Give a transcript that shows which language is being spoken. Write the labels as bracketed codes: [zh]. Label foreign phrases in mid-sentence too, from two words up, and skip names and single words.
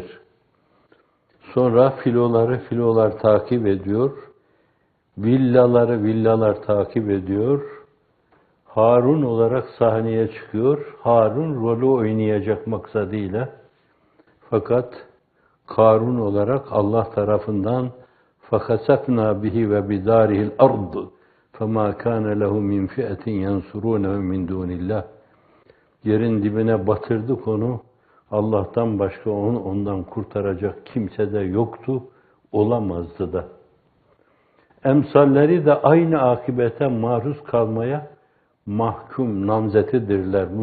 [tr] Sonra filolar takip ediyor. Villalar takip ediyor. Harun olarak sahneye çıkıyor. Harun rolü oynayacak maksadıyla. Fakat Karun olarak Allah tarafından [ar] فَخَسَفْنَا بِهِ وَبِدَارِهِ الْأَرْضِ فَمَا كَانَ لَهُ مِنْ فِئَةٍ يَنْصُرُونَهُ مِنْ دُونِ اللّٰهِ [tr] Yerin dibine batırdık onu. Allah'tan başka ondan kurtaracak kimse de yoktu, olamazdı da. Emsalleri de aynı akibete maruz kalmaya mahkum, namzetidirler.